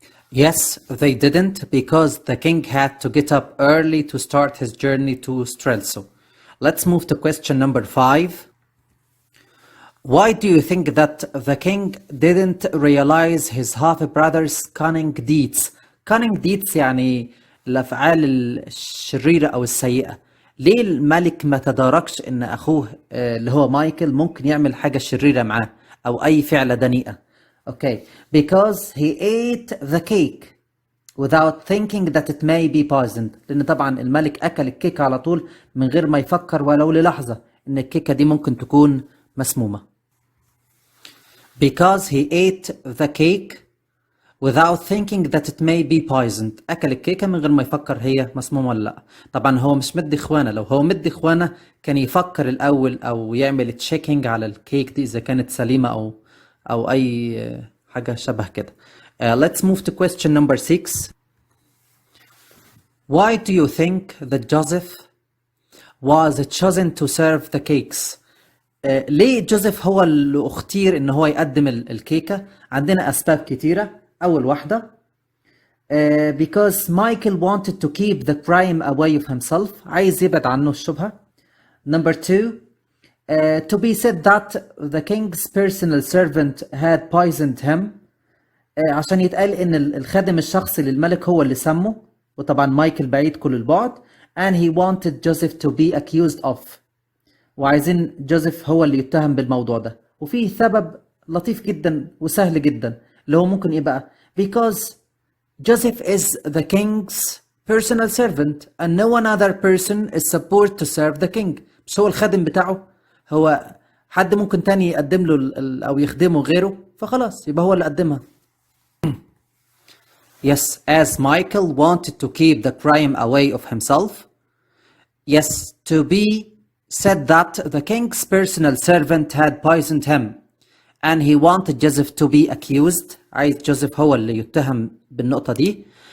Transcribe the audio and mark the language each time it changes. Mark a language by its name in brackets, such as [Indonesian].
[English] Yes, they didn't because the king had to get up early to start his journey to Strelso. Let's move to question number 5. Why do you think that the king didn't realize his half-brother's cunning deeds? [Arabic] Cunning deeds يعني الأفعال الشريرة أو السيئة. ليه الملك ما تداركش إن أخوه اللي هو مايكل ممكن يعمل حاجة شريرة معاه أو أي فعلة دنيئة؟ [English] Okay, because he ate the cake without thinking that it may be poisoned. [Arabic] لأن طبعا الملك أكل الكيكة على طول من غير ما يفكر ولو للحظة إن الكيكة دي ممكن تكون مسمومة. [English] Because he ate the cake without thinking that it may be poisoned. [Arabic] أكل الكيكة من غير ما يفكر هي مسمومة ولا لا. طبعا هو مش مدي إخوانه، لو هو مدي إخوانه كان يفكر الأول أو يعمل تشيكينج على الكيك دي إذا كانت سليمة أو أي حاجة شبه كده. [English] Let's move to question number 6. Why do you think that Joseph was chosen to serve the cakes? [Arabic] ليه جوزيف هو اللي اختير إن هو يقدم الكيكة؟ عندنا أسباب كتيرة. أول واحدة [English] because Michael wanted to keep the crime away of himself. [Arabic] عايز يبعد عنه الشبهة. [English] Number 2 to be said that the king's personal servant had poisoned him. [Arabic] عشان يتقال إن الخادم الشخصي للملك هو اللي سمه، وطبعا مايكل بعيد كل البعد. [English] And he wanted Joseph to be accused of. [Arabic] وعايزين جوزيف هو اللي يتهم بالموضوع ده. وفيه سبب لطيف جدا وسهل جدا اللي هو ممكن ايه بقى؟ [English] because Joseph is the king's personal servant and no one other person is supposed to serve the king. [Arabic] مش هو الخادم بتاعه، هو حد ممكن تاني يقدم له او يخدمه غيره، فخلاص يبقى هو اللي قدمها. [English] Yes, as Michael wanted to keep the crime away of himself. Yes, to be said that the king's personal servant had poisoned him and he wanted Joseph to be accused. [Arabic] عايز جوزيف هو اللي يتهم بالنقطة دي.